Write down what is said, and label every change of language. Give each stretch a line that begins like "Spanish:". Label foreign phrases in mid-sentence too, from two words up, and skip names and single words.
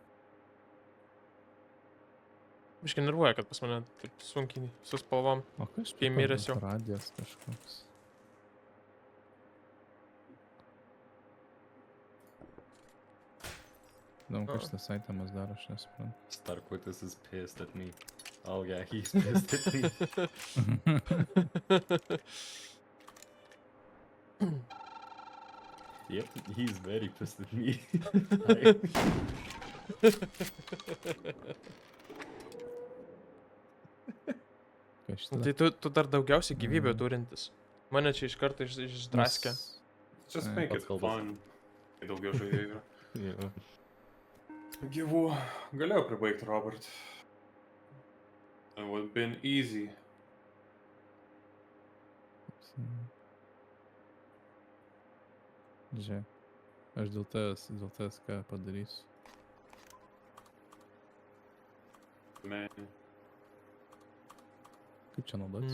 Lithuanian: Biškai nervuoja, kad pas mane taip sunkiai su spalvom. O kažkaip Kai miręs jau. radijas kažkoks. Įdomu, ką šitas aitemas daro, aš nesuprantu.
English: Starkvotis is pissed at me. Oh yeah, he's pissed at me. Yep, he's very pissed at me.
Lithuanian: Kas šitą? Tai tu dar daugiausiai gyvybę turintis. Mane čia iš karto išdraskė.
English: Just
Lithuanian: Ai,
English: make
Lithuanian: pats
English: it
Lithuanian: kalbas.
English: fun.
Lithuanian: Kai daugiau žaidėjų yra.
English: Yeah.
Lithuanian: Gyvų. Galėjau pribaigti, Robert.
English: It would been easy.
Lithuanian: Žiūrėk. Aš dėl tavęs ką padarysiu. Man. Kaip čia naudotis?